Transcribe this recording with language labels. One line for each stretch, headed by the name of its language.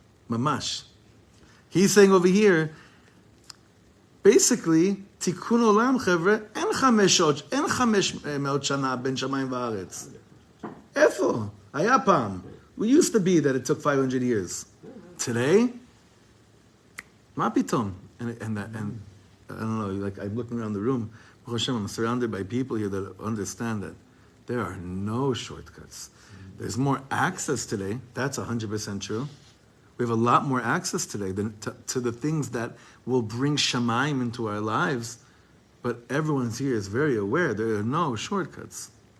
English: Mamash. He's saying over here. Basically, Tikkun Olam, Chevre,
Hebrew: en 500 shana ben shamayim va'aretz. Efo, היה פעם.
English: We used to be that it took 500 years.
Hebrew: Today, מה פתאום?
English: And I don't know, like I'm looking around the room, Baruch Hashem, I'm surrounded by people here that understand that there are no shortcuts. There's more access today. That's 100% true. We have a lot more access today than to the things that will bring shamayim into our lives, but everyone's here is very aware there are no shortcuts.